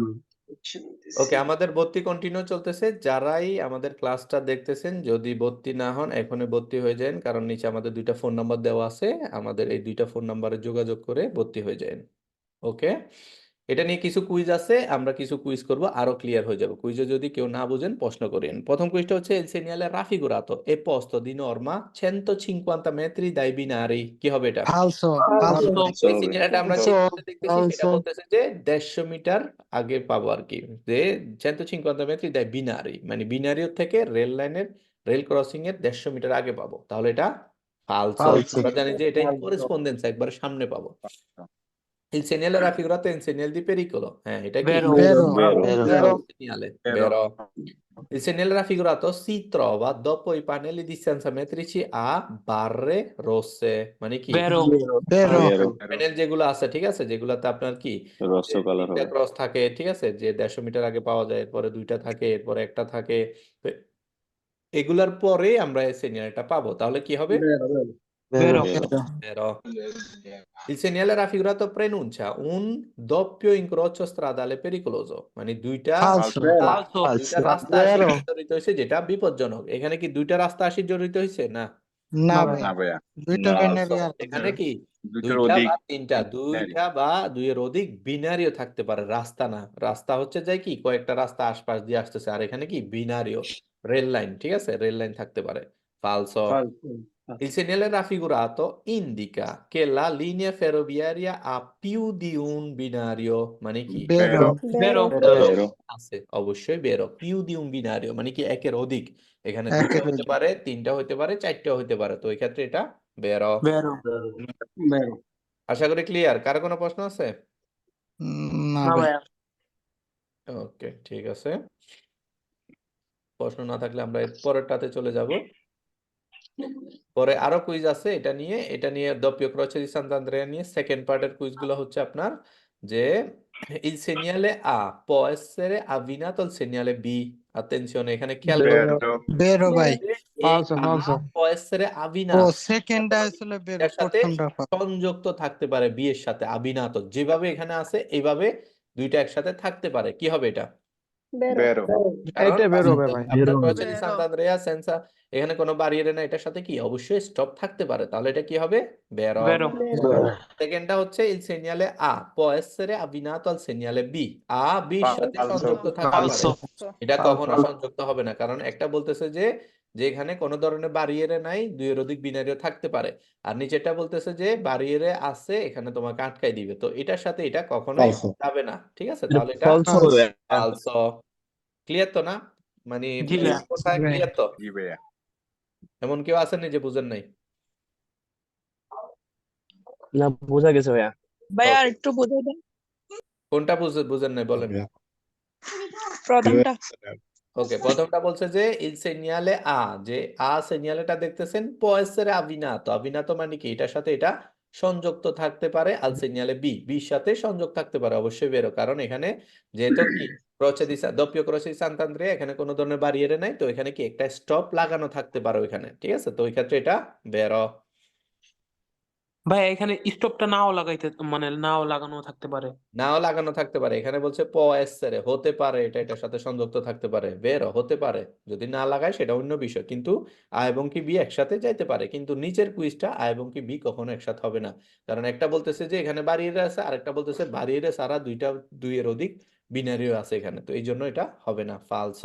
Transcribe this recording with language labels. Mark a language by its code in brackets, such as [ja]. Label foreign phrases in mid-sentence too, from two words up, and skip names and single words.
[bn] ওকে, আমাদের ভর্তি কন্টিনিউ চলতেছে, যারাই আমাদের ক্লাসটা দেখতেছেন যদি ভর্তি না হন এখনই ভর্তি হয়ে যান, কারণ নিচে আমাদের দুইটা ফোন নাম্বার দেওয়া আছে, আমাদের এই দুইটা ফোন নাম্বারে যোগাযোগ করে ভর্তি হয়ে যান। ওকে, এটা নিয়ে কিছু কুইজ আছে, আমরা কিছু কুইজ করব, আরো ক্লিয়ার হয়ে যাবে। কুইজে যদি কেউ না বুঝেন প্রশ্ন করেন। প্রথম কুইজটা হচ্ছে [it] il segnale raffigurato è posto di norma 150 metri dai binari, [bn] কি হবে এটা? [it] falso, falso [bn] ভাই। এই সিগন্যালটা আমরা যে মুহূর্তে দেখতেছি সেটা বলতেছে যে 150 মিটার আগে পাবো আর কি, যে [it] 150 metri dai binari [bn] মানে বিনারিও থেকে রেল লাইনের রেল ক্রসিং এর 150 মিটার আগে পাবো, তাহলে এটা ফালসো। ফালসো। আমরা জানি যে এটা করেসপন্ডেন্স একবার সামনে পাবো। [it] Il segnale raffigurato è un segnale di pericolo. [bn] এটা কি? Vero. বেরো Vero. [it] Segnale. Vero. Il segnale raffigurato si trova dopo i pannelli di stanza metrici a barre rosse. [bn] মানে কি? Vero. বেরো প্যানেল যেগুলো আছে, ঠিক আছে, যেগুলাতে আপনার কি তিনটা ক্রস থাকে, ঠিক আছে, যে 150 মিটার আগে পাওয়া যায়, এরপরে দুইটা থাকে, এরপরে একটা থাকে, তো এগুলার পরে আমরা এই সিগন্যালটা পাবো, তাহলে কি হবে? Vero. Vero. [it] Il segnale raffigurato preannuncia un doppio incrocio stradale pericoloso [bn] মানে দুইটা ফালসো Falso. দুইটা রাস্তা আসি জড়িত হয়েছে যেটা বিপজ্জনক। এখানে কি দুইটা রাস্তা আসি জড়িত হয়েছে? না, না না ভাই, দুইটা বিনারি আর এখানে কি দুইটা বা তিনটা, দুইটা বা দুইয়ের অধিক বিনারিও থাকতে পারে, রাস্তা না। রাস্তা হচ্ছে যাই কি কয়েকটা রাস্তা আশপাশ দিয়ে আসতেছে, আর এখানে কি বিনারিও রেল লাইন, ঠিক আছে, রেল লাইন থাকতে পারে। ফালসো। [it] Il segnale raffigurato indica che la linea ferroviaria ha più di un binario, [bn] মানে কি? বেরো বেরো আছে, অবশ্যই বেরো। [it] più di un binario, [bn] মানে কি একের অধিক। এখানে দুইটা একের হতে অধিক। পারে, তিনটা হতে পারে, চারটা হতে পারে। তো এই ক্ষেত্রে এটা বেরো। বেরো বেরো। আশা করি ক্লিয়ার। কারো কোনো প্রশ্ন আছে? না না ভাই ভাইয়া ওকে, ঠিক আছে। প্রশ্ন না থাকলে আমরা এর পরেরটাতে চলে যাব। পরে আরো কুইজ আছে এটা নিয়ে [it] doppio croce di Sant'Andrea [bn] নিয়ে সেকেন্ড পার্টের কুইজগুলো হচ্ছে আপনার যে [it] il segnale A può essere abbinato al segnale B. [bn] Attenzione, এখানে খেয়াল করবেন বেরো ভাই যে এই falso A falso [it] può essere [bn] ও abbinato সেকেন্ডটা মানে আসলে বেরো এটার সাথে প্রথমটা false। সংযুক্ত থাকতে পারে, বি এর সাথে abbinato যেভাবে এখানে আছে এইভাবে দুইটা একসাথে থাকতে পারে। কি হবে এটা? কারণ এইটা বের হবে ভাই আপনার [it] croce di Sant'Andrea senza [bn] এখানে কোনো বাড়িয়ে না, এটার সাথে কি অবশ্যই স্টপ থাকতে পারে, তাহলে এটা কি হবে? বেরো। বেরো সেকেন্ডটা হচ্ছে [it] il segnale A può essere abbinato al segnale B. [bn] A B এর সাথে সংযুক্ত থাকতে পারে। ফালসো এটা কখনো সংযুক্ত হবে না, কারণ একটা বলতেছে যে এখানে কোনো ধরনের বারিয়েরে নাই, দুইয়ের অধিক বিনারিও থাকতে পারে। আর নিচেরটা বলতেছে যে বারিয়েরে আছে, এখানে তোমাকে আটকাই দিবে। তো এটার সাথে এটা কখনোই Falso. যাবে না। ঠিক আছে, তাহলে এটা ফালসো। ক্লিয়ার তো না? মানে জি ভাইয়া কোথায় ক্লিয়ার তো? এমন কেউ আছেন যে বুঝেন নাই? না, বোঝা গেছে ভাইয়া। ভাইয়া আর Okay. একটু বোঝাই দেন কোনটা বুঝেন নাই বলেন। প্রথমটা। ওকে, প্রথমটা বলছে যে [it] il segnale A, [bn] যে A segnaleটা দেখতেছেন [it] può essere abbinato। [bn] abbinato মানে কি? এটার সাথে এটা সংযুক্ত থাকতে পারে [it] al segnale B, [bn] B এর সাথে সংযোগ থাকতে পারে, অবশ্যই বেরো। কারণ এখানে যেহেতু কি [it] doppio croce di Sant'Andrea, [bn] এখানে কোনো ধরনের বারিয়েরে নাই, তো এখানে কি একটা স্টপ লাগানো থাকতে পারে ওইখানে। ঠিক আছে, তো ওই ক্ষেত্রে এটা বেরো। ভাইয়া এখানে স্টপটা নাও লাগাইতে মানে নাও লাগানো থাকতে পারে। নাও লাগানো থাকতে পারে, এখানে বলছে [it] può essere, [bn] হতে পারে, এটা এটার সাথে সংযুক্ত থাকতে পারে, বেরো হতে পারে। যদি না লাগায় সেটা অন্য বিষয়, কিন্তু আ এবং কি বি একসাথে যাইতে পারে। কিন্তু নিচের কুইজটা আ এবং কি বি কখনো একসাথে হবে না, কারণ একটা বলতেছে যে এখানে বাড়িয়ে আছে, আরেকটা বলতেছে বাড়িয়ে সারা দুইয়ের অধিক বিনারিও আছে এখানে, তো এই জন্য এটা হবে না, ফালসো।